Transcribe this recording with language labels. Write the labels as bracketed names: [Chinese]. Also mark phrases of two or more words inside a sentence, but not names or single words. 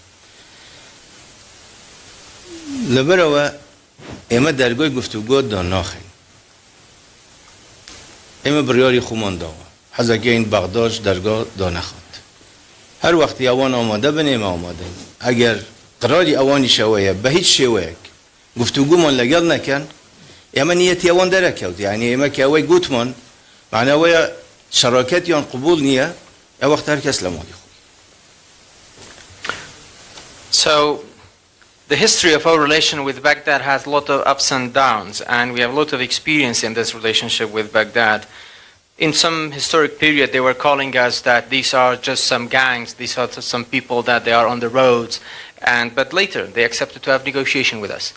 [Central Kurdish] لەبەرەوە ئێمە دەرگۆی گفتوگۆ داناخین ئێمە بڕیاری خۆمان داوە حەزەکەین بەغداش دەرگا دانەخات هەر وەختی ئەوان ئامادە بن ئێمە ئامادەین ئەگەر قراری ئەوانی شەوەیە بە هیچ شێوەیەک گفتوگومان لەگەڵ نەکەن ئێمە نیەتی ئەوان دەرەکەوت یعنی ئێمە کە ئەوەی گوتمان معنەوەیە شەڕاکەتیان قبول نییە ئەو وەخت هەر کەس لە ماڵی خۆی [English] The history of our relation with Baghdad has a lot of ups and downs, and we have a lot of experience in this relationship with Baghdad. In some historic period, they were calling us that these are just some gangs, these are some people that they are on the roads, but later they accepted to have negotiation with us.